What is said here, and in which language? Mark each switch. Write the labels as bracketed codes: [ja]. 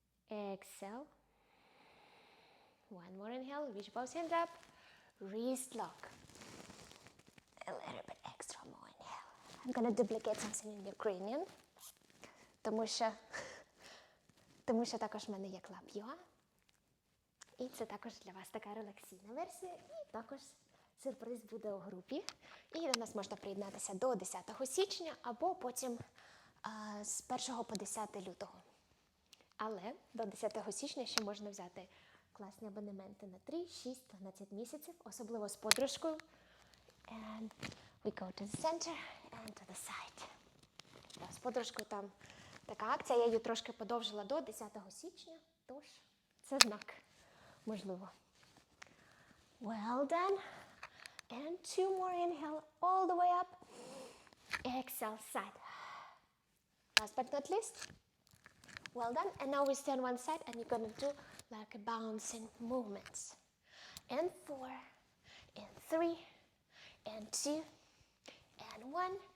[en] Exhale. One more inhale, reach both hands up, wrist lock. A little bit extra more inhale. I'm gonna duplicate something in Ukrainian, [uk] тому що також в мене є Club UA. І це також для вас така релаксійна версія. І також сюрприз буде у групі. І до нас можна приєднатися до 10 січня або потім з 1 по 10 лютого. Але до 10 січня ще можна взяти класні абонементи на 3, 6, 12 місяців, особливо з подружкою. [en] And we go to the center and to the side. [uk] З подружкою там така акція, я її трошки подовжила до 10 січня, тож це знак, можливо. [en] Well done. And 2 more inhale all the way up. Exhale, side. Last but not least. Well done. And now we stay on one side and you're going to do like a bouncing movements. And 4, and 3, and 2, and 1.